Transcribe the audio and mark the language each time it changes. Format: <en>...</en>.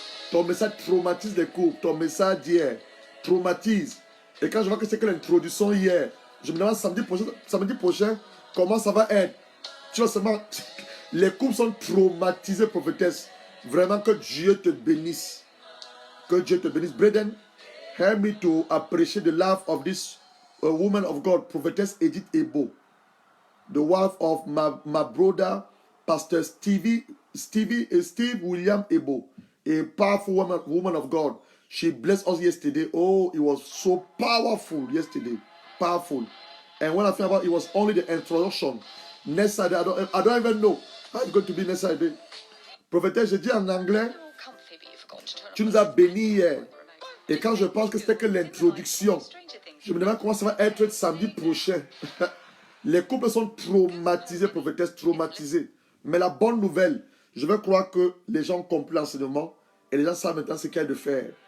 <fr>Ton message traumatise les couples. Ton message hier traumatise. Et quand je vois que c'est que l'introduction hier, je me demande samedi prochain, comment ça va être. Tu vois seulement, les couples sont traumatisés, prophétesse. Vraiment, que Dieu te bénisse. Que Dieu te bénisse.</fr> <en>Brethren, help me to appreciate the life of this woman of God, prophetess Edith Ebo, the wife of my brother, Pastor Steve William Ebo, a powerful woman of God. She blessed us yesterday. Oh, it was so powerful yesterday. Powerful. And when I found out it was only the introduction. Next Saturday, I don't even know how it's going to be next Saturday.</en> <fr>Prophétesse, je dis en anglais, tu nous as bénis hier. Et quand je pense que c'était que l'introduction, je me demande comment ça va être samedi prochain. Les couples sont traumatisés, prophétesse, traumatisés. Mais la bonne nouvelle, je veux croire que les gens ont compris l'enseignement et les gens savent maintenant ce qu'il y a de faire.</fr>